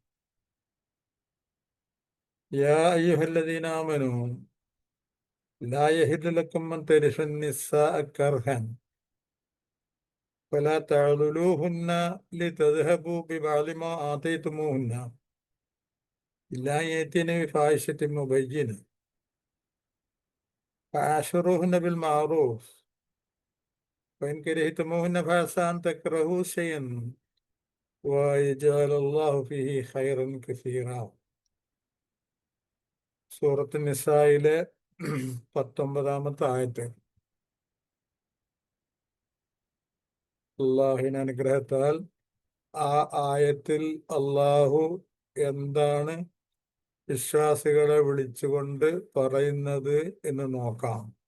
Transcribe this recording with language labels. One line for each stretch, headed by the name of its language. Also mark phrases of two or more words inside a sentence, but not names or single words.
Arabic: يا أيها الذين آمنوا لا يحل لكم أن ترثوا النساء كرها فلا تعضلوهن لتذهبوا ببعض ما آتيتموهن إلا أن يأتين بفاحشة مبينة فعاشروهن بالمعروف فإن كرهتموهن فعسى أن تكرهوا شيئا ويجعل الله فيه خيرا كثيرا.
Malayalam: സൂറത്ത് നിസായിലെ 19-ാമത്തെ ആയത്ത്. അള്ളാഹുവിന്റെ അനുഗ്രഹത്താൽ ആ ആയത്തിൽ അള്ളാഹു എന്താണ് വിശ്വാസികളെ വിളിച്ചുകൊണ്ട് പറയുന്നത് എന്ന് നോക്കാം.